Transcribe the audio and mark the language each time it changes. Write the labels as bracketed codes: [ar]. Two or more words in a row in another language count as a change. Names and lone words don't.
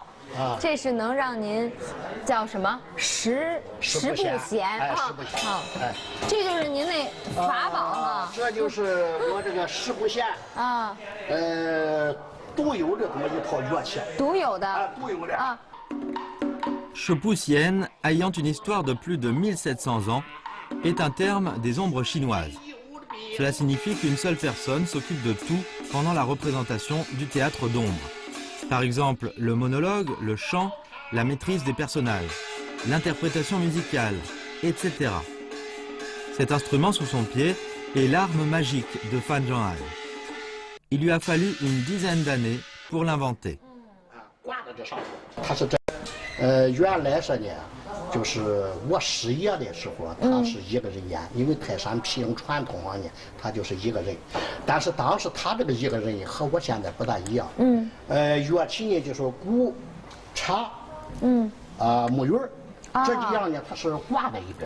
[zh] 这是能让您叫什么十不闲十不闲。这就是您那法宝哈。这就是我这个十不闲独有的这么一套乐器。独有的。 [fr] Shepoussienne, ayant une histoire de plus de 1700 ans, est un terme des ombres chinoises. Cela signifie qu'une seule personne s'occupe de tout pendant la représentation du théâtre d'ombre. Par exemple, le monologue, le chant, la maîtrise des personnages, l'interprétation musicale, etc. Cet instrument sous son pied est l'arme magique de Fan Zhonghai. Il lui a fallu une dizaine d'années pour l'inventer. [zh] 原来说呢，就是我师爷的时候，他是一个人演，因为泰山皮影传统上呢，他就是一个人。但是当时他这个一个人和我现在不大一样。乐器呢就是鼓、茶，木鱼儿，这几样呢它是挂在一边。